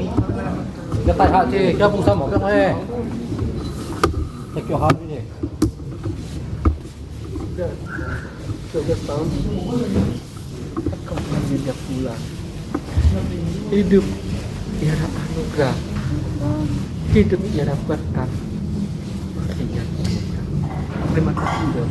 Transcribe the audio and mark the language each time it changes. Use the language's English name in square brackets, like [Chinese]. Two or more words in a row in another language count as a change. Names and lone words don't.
[Vietnamese] Cái tai hại thì cái vùng xăm ở cái này. Cái kiểu hot như thế. [Malay] Hidup tiada anugerah, hidup tiada berkat. Terima kasih dok.